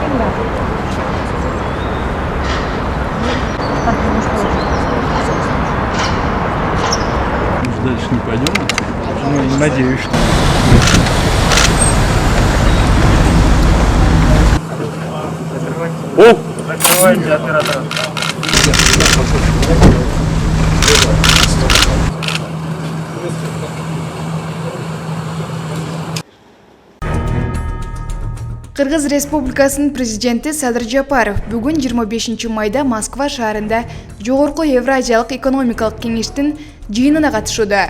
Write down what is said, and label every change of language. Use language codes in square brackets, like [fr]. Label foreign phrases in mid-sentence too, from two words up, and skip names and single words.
[ru] Дальше не пойдем? Ну, надеюсь, что... О! Закрывайте оператора. [ky] Кыргыз Республикасынын президенти Садыр Жапаров бүгүн 25 майда Москва шаарында Жогорку Евразиялык экономикалык кеңештин жыйынына катышууда.